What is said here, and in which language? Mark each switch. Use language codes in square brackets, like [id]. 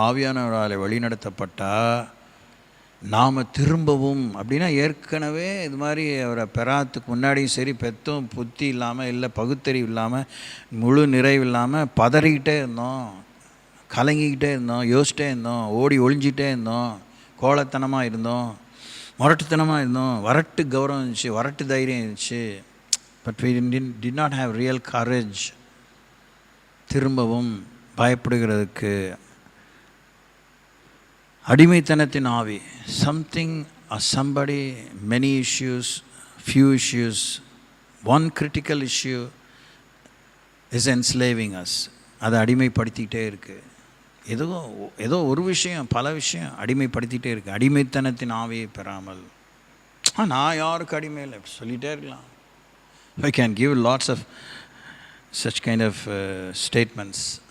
[ta] ஆவியானவரால் வழி நடத்தப்பட்டால் நாம் திரும்பவும் அப்படின்னா ஏற்கனவே இது மாதிரி அவரை பெறாத்துக்கு முன்னாடியும் சரி பெத்தும் புத்தி இல்லாமல் இல்லை பகுத்தறிவு இல்லாமல் முழு நிறைவு இல்லாமல் பதறிக்கிட்டே இருந்தோம், கலங்கிக்கிட்டே இருந்தோம், யோசிச்சிட்டே இருந்தோம், ஓடி ஒளிஞ்சிட்டே இருந்தோம், கோலத்தனமாக இருந்தோம், முரட்டுத்தனமாக இருந்தோம், வரட்டு கௌரவம் இருந்துச்சு, வரட்டு தைரியம் இருந்துச்சு. [en] But we did not have real courage. [ta] திரும்பவும் பயப்படுகிறதுக்கு அடிமைத்தனத்தின் ஆவி, [en] something or somebody, many issues, few issues, one critical issue is enslaving us. [ta] அதை அடிமைப்படுத்திக்கிட்டே இருக்குது. ஏதோ ஒரு விஷயம் பல விஷயம் அடிமைப்படுத்திகிட்டே இருக்குது. அடிமைத்தனத்தின் ஆவியை பெறாமல் நான் யாருக்கு அடிமை இல்லை சொல்லிகிட்டே இருக்கலாம். [en] I can give lots of such kind of statements.